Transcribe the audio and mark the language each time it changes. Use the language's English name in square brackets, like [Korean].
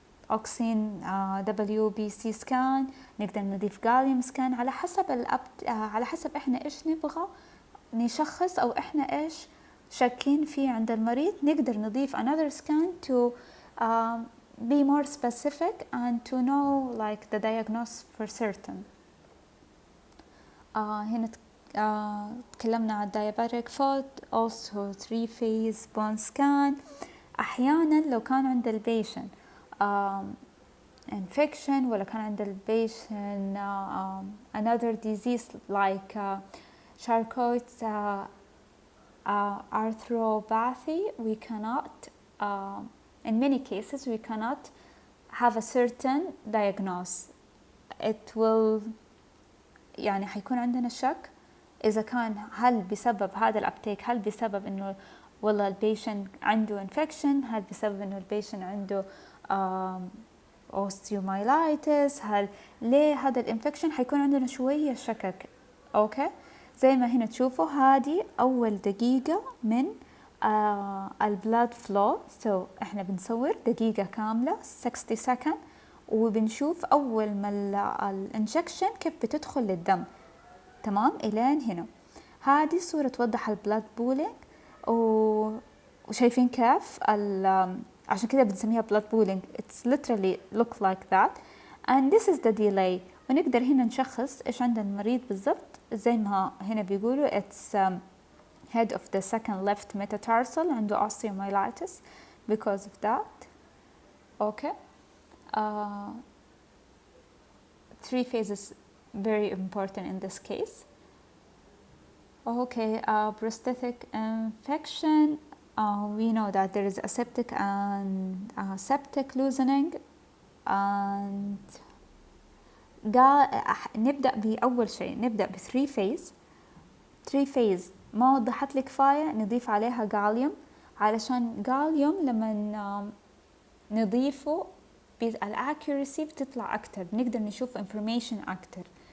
[Arabic] اوكسين WBC سكان، نقدر نضيف غاليوم سكان، على حسب على حسب احنا ايش نبغى نشخص او احنا ايش شاكين فيه عند المريض، نقدر نضيف [English] another scan to be more specific and to know like the diagnosis for certain. [Arabic] هنا تكلمنا عن [English] diabetic foot، also 3 phase bone scan. [Arabic] احيانا لو كان عند البيشن [English] infection [Arabic] ولا كان عند البيشن [English] another disease like Charcot's arthropathy, we cannot in many cases we cannot have a certain diagnosis. It will [Arabic] يعني حيكون عندنا شك إذا كان هل بسبب هذا الابتيك، هل بسبب إنه والله البيشن عنده infection، هل بسبب إنه البيشن عنده osteomyelitis، هل ليه هذا الانفكشن، حيكون عندنا شوية شكك. أوكي زي ما هنا تشوفوا هذه أول دقيقة من البلاد فلو. إحنا بنصور دقيقة كاملة 60 سكند، وبنشوف أول ما الانجكشن كيف بتدخل للدم. تمام إلين هنا هذه صورة توضح البلاد بولينج، وشايفين كيف عشان كده بنسميها blood pooling. [English] It's literally look like that and this is the delay. [Arabic] ونقدر هنا نشخص إيش عند المريض بالضبط، زي ما هنا بيقولوا [English] it's head of the second left metatarsal عنده osteomyelitis because of that. Okay. 3 phases very important in this case. Okay, prosthetic infection. We know that there is aseptic and septic loosening. [Arabic] And نبدأ بأول شيء نبدأ ب 3 phase. 3 phase ما وضحت لي كفاية، نضيف عليها غاليوم، علشان غاليوم لما نضيفه الأكيورسي بتطلع أكتر، نقدر نشوف information أكتر.